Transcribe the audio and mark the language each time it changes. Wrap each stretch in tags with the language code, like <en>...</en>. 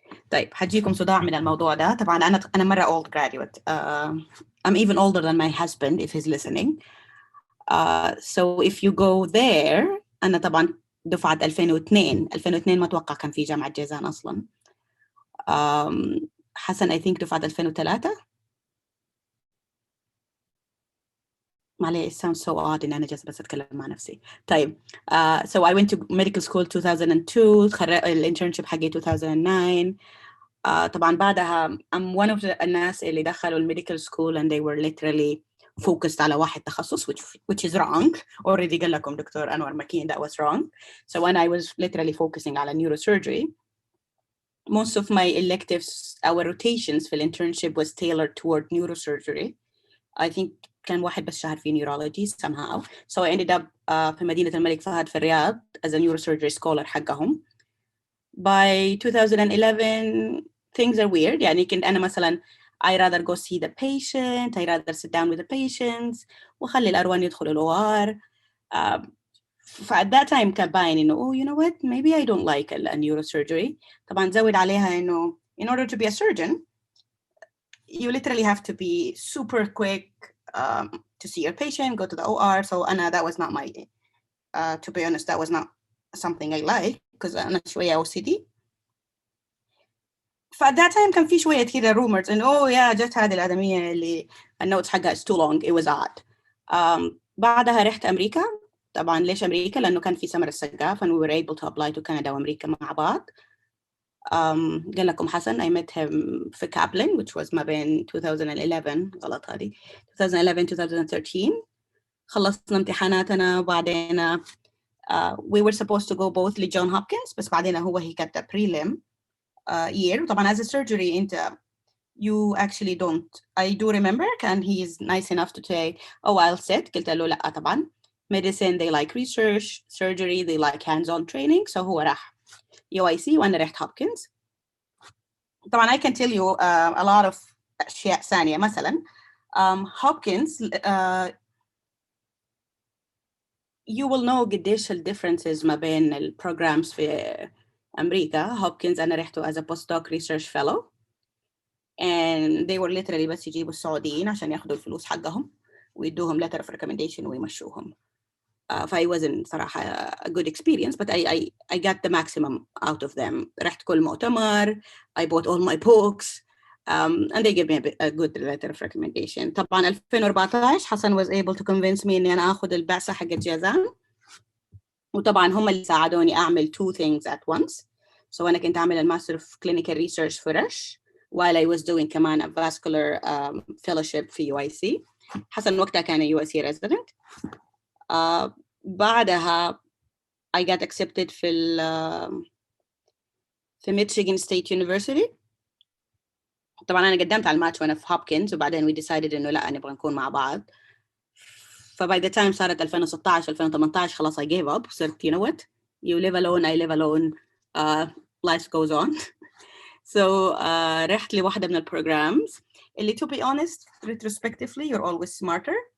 <ar>طيب حجيكم صداع من الموضوع ده. طبعا أنا مرة</ar> <en>old graduate. I'm even older than my husband if he's listening. So if you go there,</en> <ar>أنا طبعا دفعة 2002 ما أتوقع كان في جامعة جيزان أصلاً. حسن</ar> <en>I think</en> <ar>دفعة 2003. معليه</ar> <en>it sounds so odd</en> <ar>إن أنا جالسة بس أتكلم مع نفسي. طيب</ar> <en>so I went to medical school 2002.</en> <ar>الinternship حقي 2009. طبعا بعدها</ar> <en>I'm one of the</en> <ar>الناس اللي دخلوا الميديكال</ar> <en>school and they were literally focused</en> <ar>على واحد تخصص</ar> <en>which is wrong. already</en> <ar>قال لكم</ar> <en>Doctor أنور مكين that was wrong. So when I was literally focusing</en> <ar>على</ar> <en>neurosurgery, most of my electives, our rotations</en> <ar>في</ar> <en>internship was tailored toward neurosurgery. I think</en> <ar>كان واحد بس شهر في</ar> <en>neurology somehow. So I ended up</en> <ar>في مدينة الملك فهد في الرياض</ar> <en>as a neurosurgery scholar</en> <ar>حقهم.</ar> <en>By 2011 things are weird.</en> <ar>يعني كنت أنا مثلا</ar> <en>I rather go see the patient, I rather sit down with the patients</en> <ar>وخلي الأروان يدخلوا الOR.</ar> <en>at that time</en> <ar>كان باين إنه</ar> <en>oh you know what maybe I don't like a neurosurgery.</en> <ar>طبعا زود عليها إنه</ar> <en>in order to be a surgeon you literally have to be super quick to see your patient, go to the OR. So</en> <ar>أنا</ar> <en>that was not my to be honest that was not something I like because</en> <ar>أنا شوية</ar> <en>OCD. at that time</en> <ar>كان في شوية كده</ar> <en>rumors</en> <ar>إنه</ar> <en>oh yeah</en> <ar>جت هذه الآدمية اللي النوتس حقها</ar> <en>is too long. It was odd.</en> <ar>بعدها رحت أمريكا. طبعا ليش أمريكا؟ لأنه كان في سمر السقاف</ar> <en>and we were able to apply to Canada</en> <ar>وأمريكا مع بعض. قال لكم حسن</ar> <en>I met him</en> <ar>في Kaplan</ar> <en>which was</en> <ar>ما بين 2011 غلط هذه 2011-2013. خلصنا امتحاناتنا وبعدين</ar> <en>we were supposed to go both</en> <ar>لجون هوبكنز بس بعدين هو</ar> <en>he got the prelim year.</en> <ar>طبعا</ar> <en>as a surgery</en> <ar>أنت</ar> <en>you actually don't. I do remember</en> <ar>كان</ar> <en>he is nice enough to say oh I'll sit.</en> <ar>قلت له لا طبعا</ar> <en>medicine they like research, surgery they like hands-on training. So</en> <ar>هو راح UIC وأنا رحت هوبكنز. طبعا</ar> <en>I can tell you a lot of</en> <ar>أشياء ثانية. مثلا هوبكنز</ar> <en>you will know</en> <ar>قديش ال differences ما بين ال programs في أمريكا. هوبكنز أنا رحته</ar> <en>as a postdoc research fellow and they were literally</en> <ar>بس يجيبوا السعوديين عشان ياخدوا الفلوس حقهم ويدوهم</ar> <en>letter of recommendation</en> <ar>ويمشوهم. فأي</ar> <en>wasn't</en> <ar>صراحة</ar> <en>a good experience but I got the maximum out of them.</en> <ar>رحت كل مؤتمر.</ar> <en>I bought all my books and they gave me a good letter of recommendation.</en> <ar>طبعا 2014 حسن</ar> <en>was able to convince me</en> <ar>إني أنا أخذ البعثة حقت جازان وطبعا هم اللي ساعدوني أعمل 2</ar> <en>things at once. So</en> <ar>أنا كنت أعمل الماستر</ar> <en>of clinical research</en> <ar>في رش</ar> <en>while I was doing</en> <ar>كمان</ar> <en>a vascular fellowship</en> <ar>في</ar> <en>UIC.</en> <ar>حسن وقتها كان UIC resident.</ar> <en>بعدها I got accepted</en> <ar>في</ar> <en>Michigan State University.</en> <ar>طبعا أنا قدمت على الماتش وأنا في هوبكنز وبعدين</ar> <en>we decided</en> <ar>إنه لا نبغى نكون مع بعض.</ar> <en>by the time</en> <ar>صارت</ar> <en>2016 2018</en> <ar>خلاص</ar> <en>I gave up.</en> <ar>صرت</ar> <en>you know what you live alone I live alone life goes on. So</en> <ar>رحت لواحدة من البروجرامز اللي</ar> <en>to be honest retrospectively you're always smarter.</en>